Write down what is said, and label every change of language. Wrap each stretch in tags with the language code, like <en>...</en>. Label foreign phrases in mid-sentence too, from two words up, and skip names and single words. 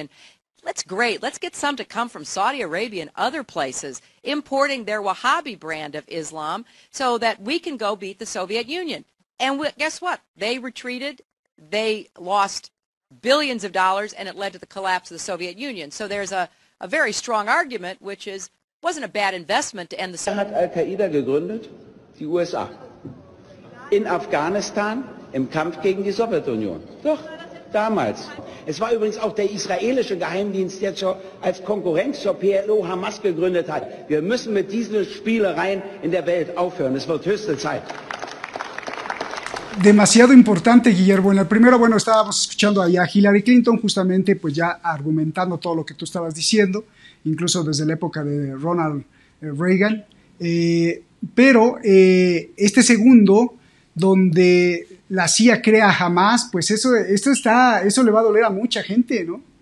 <en>And let's get some to come from Saudi Arabia and other places, importing their Wahhabi brand of Islam so that we can go beat the Soviet Union. And guess what? They retreated. They lost billions of dollars, and it led to the collapse of the Soviet Union. So there's a very strong argument, which is, wasn't a bad investment to end the Soviet Union.</en> <de>Hat Al-Qaida gegründet? Die USA. In Afghanistan im Kampf gegen die Sowjetunion. Doch, damals. Es war übrigens auch der israelische Geheimdienst, der als Konkurrenz zur PLO Hamas gegründet hat. Wir müssen mit diesen Spielereien in der Welt aufhören. Es wird höchste Zeit.</de> <es>Demasiado importante, Guillermo. En el primero, bueno, estábamos escuchando allá a Hillary Clinton, justamente pues ya argumentando todo lo que tú estabas diciendo, incluso desde la época de Ronald Reagan. Pero este segundo, donde la CIA crea Hamas, pues eso le va a doler a mucha gente, ¿no?</es>